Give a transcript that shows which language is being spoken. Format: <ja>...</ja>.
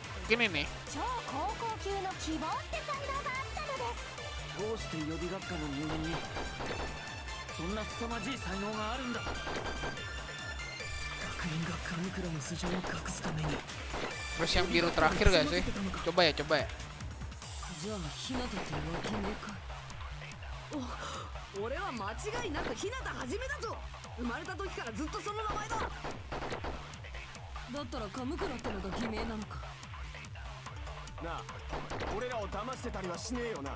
<id>Mungkin ini.</id> <ja>超高校級の希望って才能があったのです。どうして予備学科の人間にそんな凄まじい才能があるんだ。学園がカムクラの素性を隠すために</ja> <id>Terus yang biru terakhir gak sih? Coba ya, coba ya.</id> <ja>じじゃあひなたと分けねえか。俺は間違いなく日向はじめだぞ。生まれた時からずっとその名前だ。だったらカムクラってのが偽名なのか。なあ、俺らを騙してたりはしねえよな。</ja>